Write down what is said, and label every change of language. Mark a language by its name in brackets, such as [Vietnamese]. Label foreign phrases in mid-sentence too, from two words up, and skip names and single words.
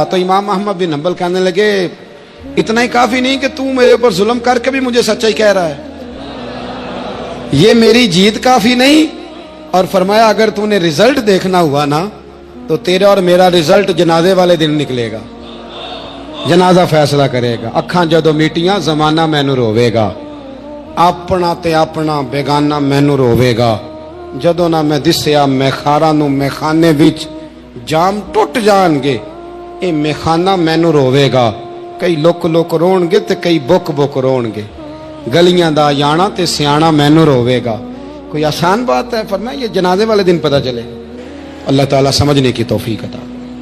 [Urdu] تو امام احمد بن حنبل کہنے لگے اتنا ہی کافی نہیں کہ تو میرے اوپر ظلم کر کے بھی مجھے سچائی کہہ رہا ہے، یہ میری جیت کافی نہیں۔ اور فرمایا اگر تو نے رزلٹ دیکھنا ہوا نا تو تیرا اور میرا رزلٹ جنازے والے دن نکلے گا، جنازہ فیصلہ کرے گا۔ [Punjabi] اکھاں جدو میٹیاں زمانہ مینو روے گا، اپنا تے اپنا بیگانہ مینو روے گا، جدو نہ میں دسیا میخارا نو میخانے وچ جام ٹوٹ جان گے، اے میخانہ مینو روے گا۔ کئی لک لک رون گے تے کئی بک بک رون گے، گلیاں دا یانا تے سیانا مینو روے گا۔ [Urdu] کوئی آسان بات ہے؟ فرمایا یہ جنازے والے دن پتہ چلے۔ اللہ تعالیٰ سمجھنے کی توفیق عطا۔